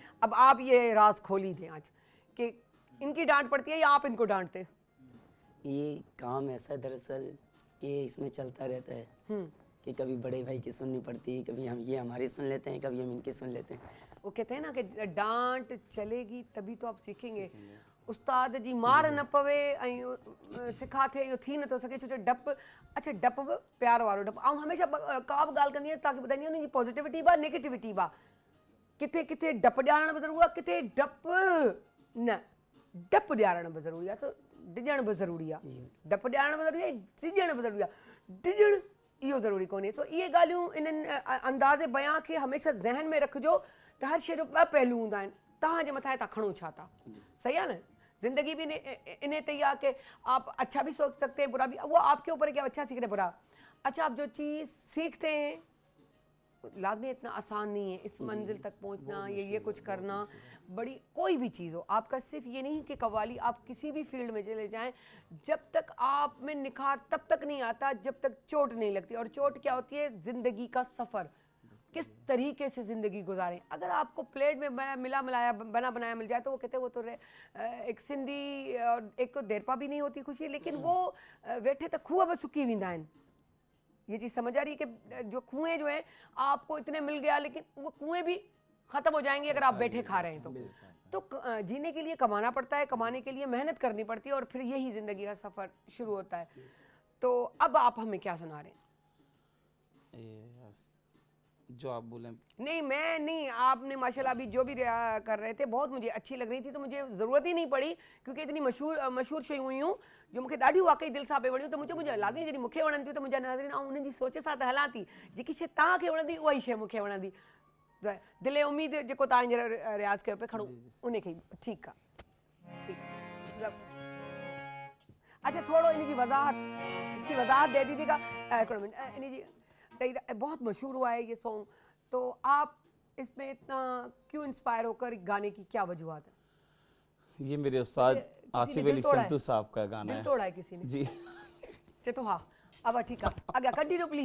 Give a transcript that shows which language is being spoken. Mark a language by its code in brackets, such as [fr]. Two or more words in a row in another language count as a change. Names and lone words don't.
[ur] اب آپ یہ راز کھولی دیں آج کہ انکی ڈانٹ پڑتی ہے یا آپ انکو ڈانٹتے? یہ کام ایسا ہے دراصل کہ اس میں چلتا رہتا ہے کہ کبھی بڑے بھائی کی سننی پڑتی ہے، کبھی ہم یہ ہماری سن لیتے ہیں، کبھی ہم انکی سن لیتے ہیں. وہ کہتے ہیں نا کہ ڈانٹ چلے گی تبھی تو آپ سیکھیں گے. [sd] उस्ताद जी मार न पवे ऐं सिखा थिए इहो थी नथो सघे, छो जो डपु, अच्छा डपु बि प्यार वारो डपु। ऐं हमेशह का बि ॻाल्हि कंदी आहियां तव्हांखे ॿुधाईंदी आहियां, उनजी पॉज़िटिविटी बि आहे नेगेटिविटी बि आहे। किथे किथे डपु ॾियारणु बि ज़रूरी आहे, किथे डपु न, डपु ॾियारणु बि ज़रूरी आहे, त डिॼणु बि ज़रूरी आहे। डपु ॾियारणु बि ज़रूरी आहे, डिॼणु बि ज़रूरी आहे। डिॼणु इहो ज़रूरी कोन्हे। सो इहे ॻाल्हियूं इन्हनि अंदाज़े बयां खे हमेशह ज़हन में रखिजो त हर शइ जो ॿ पहलू हूंदा आहिनि, तव्हांजे मथां तव्हां खणो छा था। सही आहे न, [ur] زندگی بھی ان تے ہی کہ آپ اچھا بھی سوچ سکتے ہیں، برا بھی، وہ آپ کے اوپر ہے کہ آپ اچھا سیکھ رہے برا. اچھا، آپ جو چیز سیکھتے ہیں لازمی اتنا آسان نہیں ہے اس منزل تک پہنچنا، یہ کچھ کرنا، بڑی کوئی بھی چیز ہو. آپکا صرف یہ نہیں کہ قوالی، آپ کسی بھی فیلڈ میں چلے جائیں، جب تک آپ میں نکھار تب تک نہیں آتا جب تک چوٹ نہیں لگتی. اور چوٹ کیا ہوتی ہے? زندگی کا سفر، کس طریقے سے زندگی گزاریں. اگر آپکو پلیٹ میں ملا ملایا بنا بنایا مل جائے تو وہ کہتے ہیں وہ تو ایک سندھی اور ایک تو دیرپا بھی نہیں ہوتی خوشی، لیکن وہ [sd] वेठे तो खूह बि सुकी वेंदा आहिनि। [ur] یہ چیز سمجھ آ رہی ہے کہ جو کنویں جو ہیں آپکو اتنے مل گیا، لیکن وہ کنویں بھی ختم ہو جائیں گے اگر آپ بیٹھے کھا رہے ہیں تو جینے کے لیے کمانا پڑتا ہے، کمانے کے لیے محنت کرنی پڑتی ہے، اور پھر یہی زندگی کا سفر شروع ہوتا ہے. تو اب آپ ہمیں کیا سنا رہے ہیں? جو آپ بولے. نہیں، میں نہیں، آپ نے ماشاءاللہ ابھی جو بھی کر رہے تھے بہت مجھے اچھی لگ رہی تھی، تو مجھے ضرورت ہی نہیں پڑی، کیونکہ اتنی مشہور [sd] शयूं हुयूं जो मूंखे ॾाढी वाकई दिलि सां पई वणियूं। त मुंहिंजो लॻे जॾहिं मूंखे वणनि थियूं त मुंहिंजा नाज़रीन ऐं उन्हनि जी सोच सां त हलां थी। जेकी शइ तव्हांखे वणंदी उहा ई शइ मूंखे वणंदी। दिलि उम्मीद जेको तव्हां हींअर रियाज़ कयो पिया, खणो उनखे। ठीकु आहे, ठीकु आहे। अच्छा, थोरो इन जी वज़ाहत, [ur] اس کی وضاحت دے دیجیے گا. [sd] हिकिड़ो मिनट, इन जी [ur] بہت مشہور ہوا ہے یہ سانگ، تو آپ اس میں اتنا کیوں انسپائر ہو کر گانے کی کیا وجوہت ہے? یہ میرے استاد آصف علی سنتو صاحب کا گانا ہے. دل توڑا ہے کسی نے जी। تو ہاں، اب ٹھیک ہے، آگے کنٹینیو پلیز.